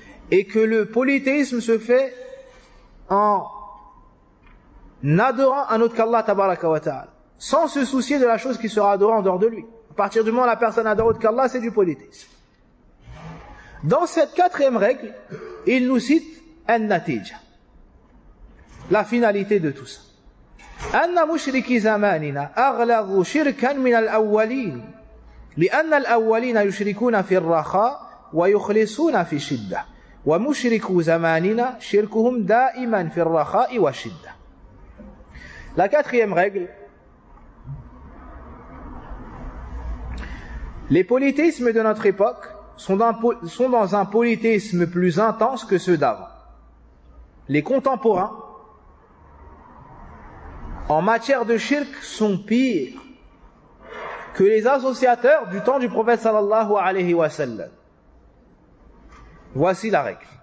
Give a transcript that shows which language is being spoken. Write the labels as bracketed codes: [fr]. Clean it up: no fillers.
[fr] Et que le polythéisme se fait en adorant un autre qu'Allah tabaraka wa ta'ala, sans se soucier de la chose qui sera adorée en dehors de lui. À partir du moment où la personne adore autre qu'Allah, c'est du polythéisme. Dans cette quatrième règle, il nous cite an-natija, la finalité de tout ça. [ar] أن مشركي زماننا أغلظ شركا من الأولين لأن الأولين يشركون في الرخاء ويخلصون في الشدة ومشركو زماننا شركهم دائما في الرخاء والشدة. [fr] La quatrième règle. Les polythéismes de notre époque sont dans un polythéisme plus intense que ceux d'avant. Les contemporains en matière de shirk sont pires que les associateurs du temps du prophète sallallahu alayhi wa sallam. Voici la règle.